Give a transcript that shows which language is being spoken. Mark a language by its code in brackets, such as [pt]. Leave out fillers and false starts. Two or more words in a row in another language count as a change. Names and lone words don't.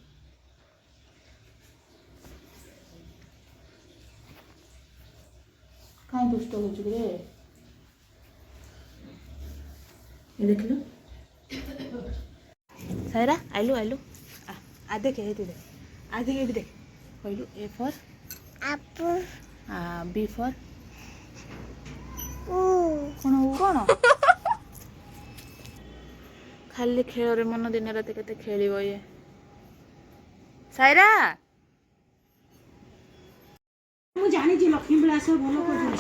[or] କାହିଁ ଦୁଷ୍ଟ ହଉଛୁ ରେ? ଦେଖିଲୁ ସାଇରା ଆଇଲୁ ଆ ଦେଖେ ଏଇଠି ଦେଖ, ଏଇଠି ଦେଖ। କହିଲୁ [en] A for apple, B for [or] କ'ଣ ଖାଲି ଖେଳରେ ମନ, ଦିନ ରାତି କେତେ ଖେଳିବ ଇଏ। ସାଇରା ମୁଁ ଜାଣିଛି ଲକ୍ଷ୍ମୀ ବିଳାସ ଭଲ କରୁଛନ୍ତି।